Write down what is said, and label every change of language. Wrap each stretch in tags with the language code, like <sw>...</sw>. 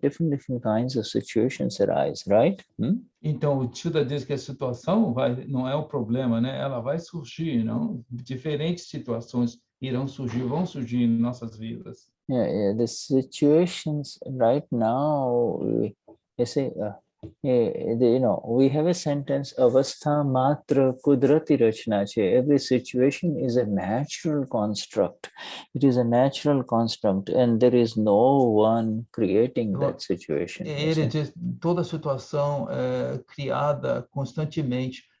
<en>Different kinds of situations arise, right?</en> <pt>Então, o Shuddha diz que a situação não é o problema, né? Ela vai surgir, não? Diferentes situações vão surgir em nossas vidas.</pt> <en>Yeah, the situations right now, you see, we have a sentence,</en> <gu>avastha matra kudrati rachna che.</gu> <en>Every situation is a natural construct. It is a natural construct, and there is no one creating that situation.</en> <pt>Ele diz, toda situação é criada constantemente.</pt>